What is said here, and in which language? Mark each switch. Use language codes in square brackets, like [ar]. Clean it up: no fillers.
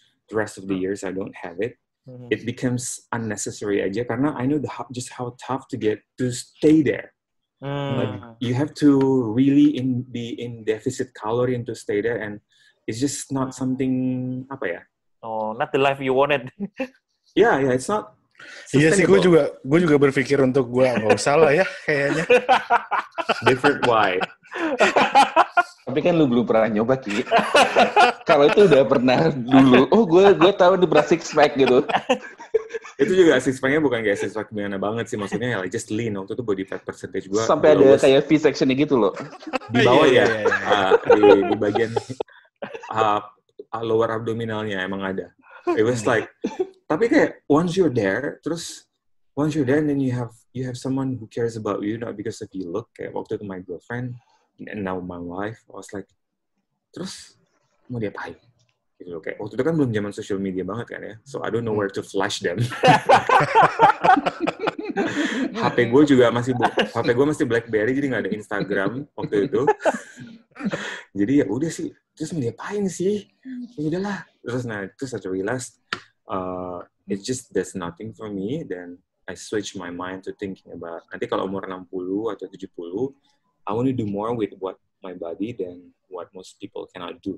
[en] The rest of the years I don't have it. It becomes unnecessary [id] aja karena [en] I know just how tough to get to stay there. Like you have to really be in deficit calorie and to stay there, and it's just not something [id] apa ya? [en] Oh, not the life you wanted. Yeah, it's not. [id] Iya sih, gue juga berpikir untuk gue nggak usah lah ya kayaknya. [en] Different why? [id] Tapi kan lu belum pernah nyoba, Ki. Kalau itu udah pernah dulu. Oh, gue tahu udah pernah six pack gitu. Itu juga six pack-nya bukan kayak six pack gimana banget sih, maksudnya [en] like just lean. [id] Waktu itu body fat percentage gue sampai ada kayak V-section gitu loh. Di bawah ya. Di bagian lower abdominalnya emang ada. [en] It was like, [id] tapi kayak [en] once you're there and then you have someone who cares about you not because of you look, [id] kayak waktu itu [en] my girlfriend and now my wife, I was like, [id] terus mau diapain? Gitu loh, kayak waktu itu kan belum zaman social media banget kan ya, [en] so I don't know where to flash them. [id] HP gue masih BlackBerry, jadi nggak ada Instagram waktu itu. Jadi ya udah sih, terus mau diapain sih? Ya udahlah. Terus [en] I realized it just does nothing for me. Then I switch my mind to thinking about [id] nanti kalau umur 60 atau 70, [en] I want to do more with what my body than what most people cannot do.